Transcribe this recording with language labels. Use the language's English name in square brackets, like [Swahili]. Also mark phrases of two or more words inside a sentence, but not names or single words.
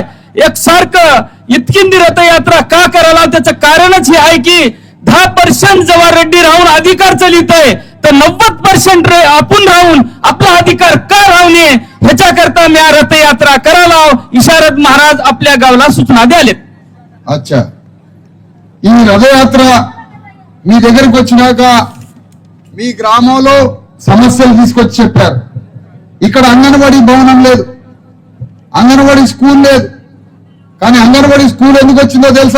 [Marathi] एकसारखं इतकी रथयात्रा का करायला, त्याचं कारणच हे आहे की 10% जेव्हा रेड्डी राहून अधिकार चालित आहे तर 90% आपण राहून आपला अधिकार का राहू नये ह्याच्याकरता मी रथयात्रा करायला इशारत महाराज आपल्या गावाला सूचना द्यालेत. [Telugu] అచ్చా, ఈ రథయాత్ర మీ దగ్గరికి వచ్చినాక మీ గ్రామంలో సమస్యలు తీసుకొచ్చి చెప్పారు. ఇక్కడ అంగన్వాడీ భవనం లేదు, అంగన్వాడీ స్కూల్ లేదు. కానీ అంగన్వాడీ స్కూల్ ఎందుకు వచ్చిందో తెలుసా?